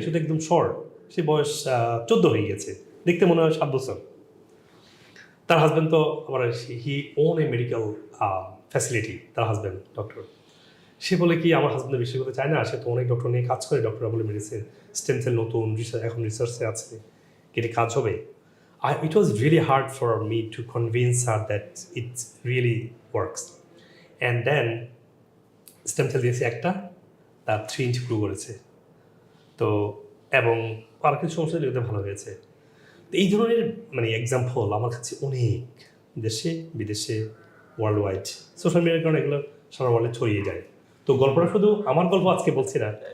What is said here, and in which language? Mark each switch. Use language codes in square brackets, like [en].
[bn] সেটা একদম শর্ট, সে বয়স 14 হয়ে গেছে, দেখতে মনে হয় 7 বছর। তার হাজব্যান্ড তো আবার [en] he own a medical facility, [bn] তার হাজব্যান্ড ডক্টর। সে বলে কি আমার হাজব্যান্ড বেশি করতে চায় না, সে তো অনেক ডক্টর নিয়ে কাজ করে, ডক্টররা বলে মেডিসিন স্টেম সেল নতুন এখন রিসার্চে আছে, কেটে কাজ হবে। [en] It was really hard for me to convince her that it really works. And then [bn] stem cell দিয়েছি একটা, তার 3 ইঞ্চি গ্রো করেছে, তো এবং আর কিছু সমস্যা দিলে ভালো হয়েছে। তো এই ধরনের মানে এক্সাম্পল আমার কাছে অনেক, দেশে বিদেশে ওয়ার্ল্ড ওয়াইড সোশ্যাল মিডিয়ার কারণে এগুলো সারা ওয়ার্ল্ডে ছড়িয়ে যায়। তো গল্পটা শুধু আমার গল্প আজকে বলছি না,